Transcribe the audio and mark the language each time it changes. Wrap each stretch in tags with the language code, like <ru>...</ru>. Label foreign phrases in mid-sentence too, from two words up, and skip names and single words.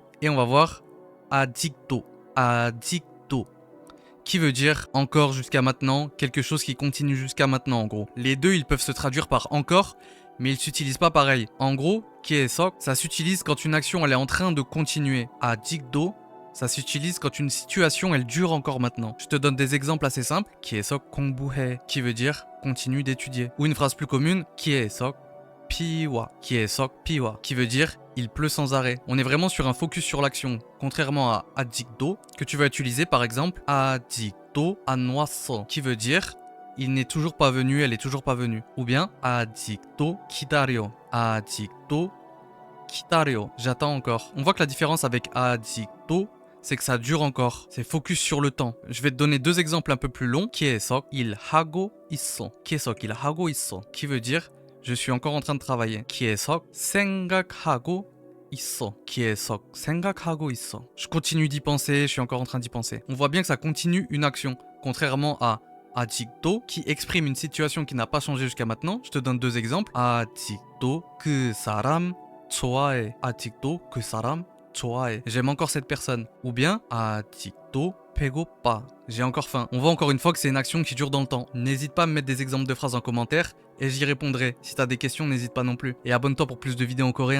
<fr>Et on va voir</fr> <ko>아직도, 아직도,</ko> <fr>qui veut dire encore jusqu'à maintenant, quelque chose qui continue jusqu'à maintenant en gros. Les deux, ils peuvent se traduire par encore, mais ils s'utilisent pas pareil. En gros, 계속, ça s'utilise quand une action elle est en train de continuer. 아직도, ça s'utilise quand une situation elle dure encore maintenant. Je te donne des exemples assez simples.</fr> <ko>계속 공부해,</ko> <fr>qui veut dire continue d'étudier. Ou une phrase plus commune,</fr> <ko>계속 비와, 계속 비와,</ko> <fr>qui veut dire il pleut sans arrêt. On est vraiment sur un focus sur l'action, contrairement à 아직도, que tu vas utiliser par exemple</fr> <ko>아직도 안 왔어,</ko> <fr>qui veut dire il n'est toujours pas venu, elle est toujours pas venue. Ou bien</fr> <ko>아직도 기다려, 아직도 기다려,</ko> <fr>j'attends encore. On voit que la différence avec 아직도, c'est que ça dure encore. C'est focus sur le temps. Je vais te donner deux exemples un peu plus longs.</fr> <ko>계속 일하고 있어. 계속 일하고 있어.</ko> <fr>Qui veut dire je suis encore en train de travailler.</fr> <ko>계속 생각하고 있어. 계속 생각하고 있어.</ko> <fr>Je continue d'y penser, je suis encore en train d'y penser. On voit bien que ça continue une action. Contrairement à 아직도, qui exprime une situation qui n'a pas changé jusqu'à maintenant. Je te donne deux exemples.</fr> <ko>아직도 그 사람 좋아해. 아직도 그 사람 좋아해.</ko> <fr>J'aime encore cette personne. Ou bien</fr> <ko>아직도 배고파.</ko> <fr>J'ai encore faim. On voit encore une fois que c'est une action qui dure dans le temps. N'hésite pas à me mettre des exemples de phrases en commentaire et j'y répondrai. Si t'as des questions, n'hésite pas non plus. Et abonne-toi pour plus de vidéos en coréen.</fr>